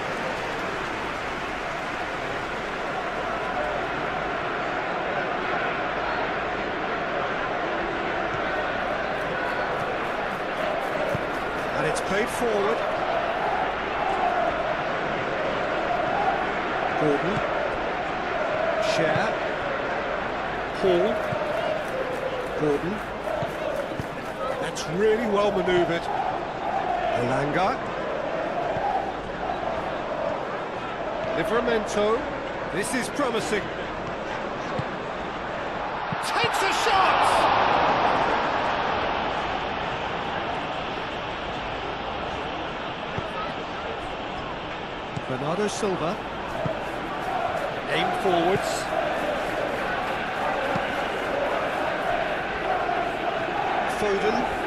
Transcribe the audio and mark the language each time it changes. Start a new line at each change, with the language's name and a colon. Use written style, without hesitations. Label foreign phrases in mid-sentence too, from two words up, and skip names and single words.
English: And it's played forward. Gordon. Share. Hall. Gordon. That's really well manoeuvred. Elanga. Livramento. This is promising. Takes a shot! Bernardo Silva. Aim forwards. Foden.